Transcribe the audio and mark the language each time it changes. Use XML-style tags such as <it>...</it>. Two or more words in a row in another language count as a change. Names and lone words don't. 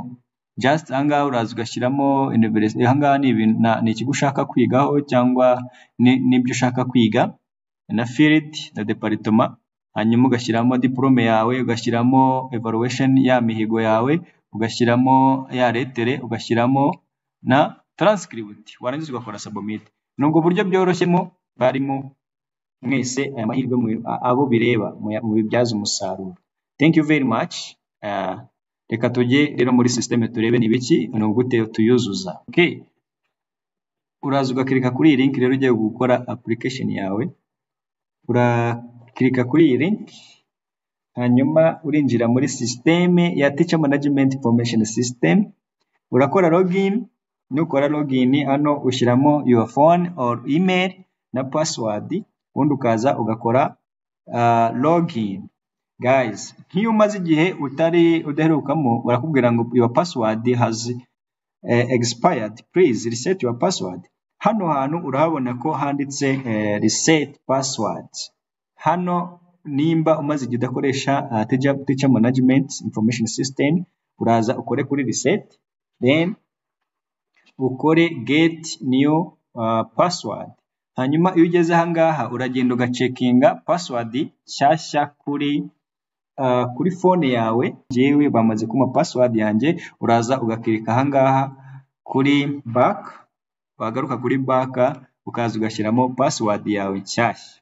<rw>Just ahangaha uraza ugashyiramo university, ahangaha ni ikigo ushaka kwigaho cyangwa n'ibyo ushaka kwiga, na field na department, hanyuma ugashyiramo diplome yawe, ugashyiramo evaluation ya mihigo yawe, ugashyiramo ya letere, ugashyiramo na transcript, warangiza ugakora submit. Nubwo buryo byoroshemo barimo mwese aya mahirwe abo bireba mu bibyaza umusaruro.</rw> <en>Thank you very much.</en> <rw>Reka tujye rero muri system turebe ni biki no gute tuyuzuza. Okay, uraza ugakirika kuri iyi link rero ugiye gukora application yawe, urakirika kuri iyi link, hanyuma urinjira muri system ya Teacher Management Information System, urakora login. Nukora login hano ushyiramo</rw> <en>your phone or email</en> <rw>na password, ubundi ukaza ugakora login. Guys, nk'iyo umaze igihe udaherukamo barakubwira ngo</rw> <en>your password has expired, please reset your password.</en> <rw>Hano hantu urahabona ko handitse</rw> <en>reset password.</en> <rw>Hano nimba umaze igihe udakoresha Teacher Management Information System, uraza ukore kuri reset, then ukore</rw> <en>get new password.</en> <rw>Hanyuma iyo ugeze ahangaha uragenda ugacekinga password shyashya kuri phone yawe. Jewe bamaze kuma password yanjye, uraza ugakirika ahangaha kuri back, wagaruka kuri back ukaza ugashyiramo password yawe nshyashya.</rw>